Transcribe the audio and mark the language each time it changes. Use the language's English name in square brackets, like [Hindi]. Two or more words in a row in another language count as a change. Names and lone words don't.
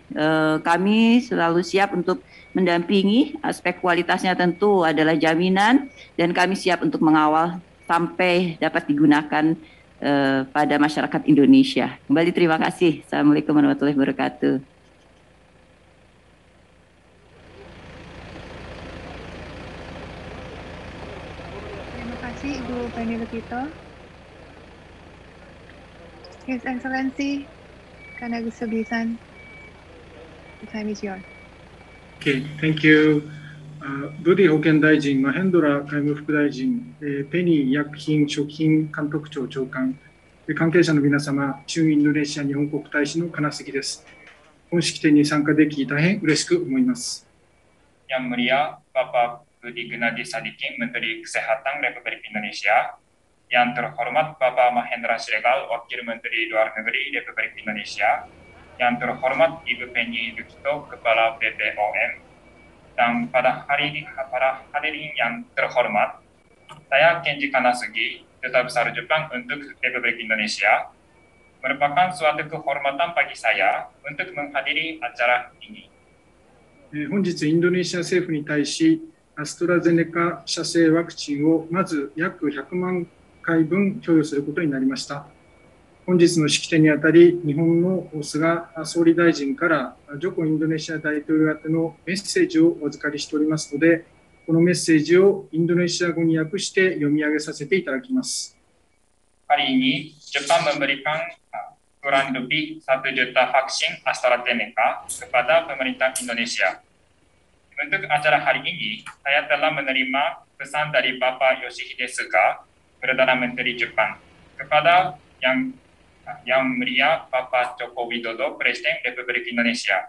[Indonesian] Kami selalu siap untuk mendampingi, aspek kualitasnya tentu adalah jaminan dan kami siap untuk mengawal sampai dapat digunakan pada masyarakat Indonesia. Kembali terima kasih. [Arabic] السلام عليكم ورحمة الله وبركاته. [Indonesian] Terima kasih Ibu Penny Lukito. [English] His Excellency Kanagusugi-san, the time is yours. Okay, thank you. [Japanese] ブディ保健大臣、マヘンドラ外務副大臣、ペニー医薬品食品監督庁長官、関係者の皆様、駐インドネシア日本国大使の金杉です。本式典に参加でき大変嬉しく思います。 [Indonesian] Yang Mulia Bapak Budi Gunadi Sadikin, Menteri Kesehatan Republik Indonesia, yang terhormat Bapak Mahendra Siregar, Wakil Menteri Luar Negeri Republik Indonesia, yang terhormat Ibu Penny Lukito, Kepala BPOM, dan pada hadirin yang terhormat, saya Kenji Kanasugi, Duta Besar Jepang untuk Republik Indonesia, merupakan suatu kehormatan bagi saya untuk menghadiri acara ini. [Japanese] 本日インドネシア政府に対し、アストラゼネカ社製ワクチンをまず約100万回分供与することになりました。本日の式典にあたり、日本の菅総理大臣からジョコインドネシア大統領宛てのメッセージをお預かりしておりますので、このメッセージをインドネシア語に訳して読み上げさせていただきます。 [Indonesian] Hari ini, Jepang memberikan kurang lebih 1 juta vaksin AstraZeneca kepada pemerintah Indonesia. Untuk acara hari ini, saya telah menerima pesan dari Bapak Yoshihide Suga, Perdana Menteri Jepang, kepada yang Mulia Bapak Joko Widodo, Presiden Republik Indonesia.